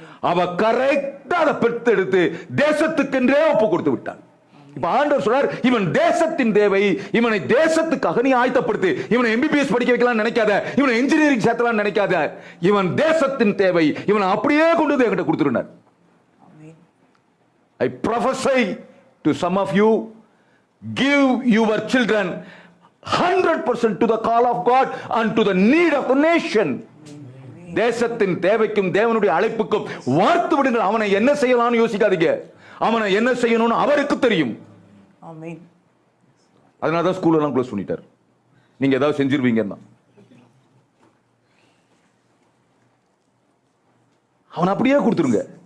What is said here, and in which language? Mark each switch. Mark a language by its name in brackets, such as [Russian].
[Tamil] அவ கரெக்டா அதை பெற்று எடுத்து தேசத்துக்கென்றே ஒப்பு கொடுத்து விட்டான். இப்ப ஆண்டவர் சொல்றார், இவன் தேசத்தின் தேவை, இவனை தேசத்துக்காக நீ ஆயத்தப்படுத்து. இவனை எம்பிபிஎஸ் படிக்க வைக்கலாம் நினைக்காத, இவனை இன்ஜினியரிங் சேர்த்தலாம் நினைக்காத, இவன் தேசத்தின் தேவை, இவனை அப்படியே கொண்டு வந்து என்கிட்ட கொடுத்துருந்தார். [English] I prophesy to some of you, give your children 100% to the call of God and to the need of the nation. [Tamil] தேசத்தின் தேவைக்கும் தேவனுடைய அழைப்புக்கும் வார்த்து விடுங்கள். அவனை என்ன செய்யலாம்னு யோசிக்காதீங்க, அவனை என்ன செய்யணும்னு அவருக்கு தெரியும். ஆமென். அதனாலதான் ஸ்கூல் எல்லாம் க்ளோஸ் பண்ணிட்டார். நீங்க ஏதாவது செஞ்சிருவீங்கன்னா அவனை அப்படியே கொடுத்துருங்க.